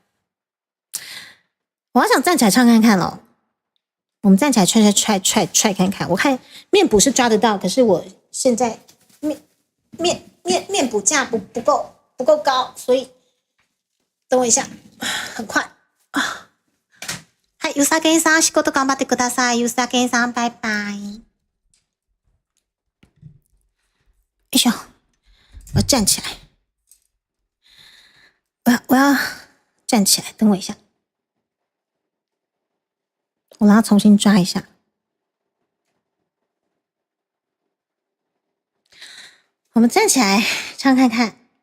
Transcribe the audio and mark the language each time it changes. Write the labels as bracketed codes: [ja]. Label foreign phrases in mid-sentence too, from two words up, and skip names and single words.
[zh] 我好想站起来唱看看哦。我们站起来踹看看。我看面补是抓得到，可是我现在面补架不够高，所以等我一下，很快啊！ [ja] はい、ゆさげんさん仕事頑張ってください。 [zh] ゆさげんさん拜拜。哎呦，我要站起来，我要站起来，等我一下，我让它重新抓一下。我们站起来唱看看。